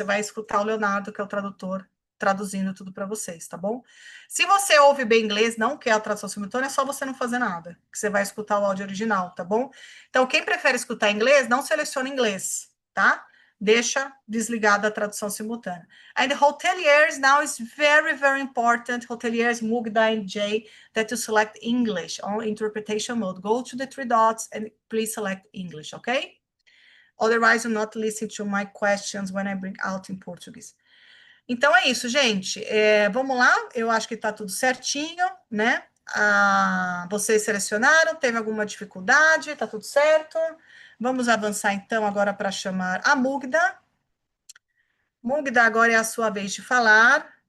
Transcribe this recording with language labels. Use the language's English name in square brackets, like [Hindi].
[Portuguese] Você vai escutar o Leonardo, que é o tradutor, traduzindo tudo para vocês, tá bom? Se você ouve bem inglês, não quer a tradução simultânea, é só você não fazer nada, que você vai escutar o áudio original, tá bom? Então, quem prefere escutar inglês, não seleciona inglês, tá? Deixa desligada a tradução simultânea. [English] And hoteliers now is very, very important. Hoteliers Mugdha and Jay that you select English on interpretation mode. Go to the three dots and please select English, okay? Otherwise, you're not listening to my questions when I bring out in Portuguese. [Portuguese] Então é isso, gente. Vamos lá, eu acho que está tudo certinho, né? Vocês selecionaram, teve alguma dificuldade, está tudo certo? Vamos avançar então agora para chamar a Mugdha. Mugdha, agora é a sua vez de falar.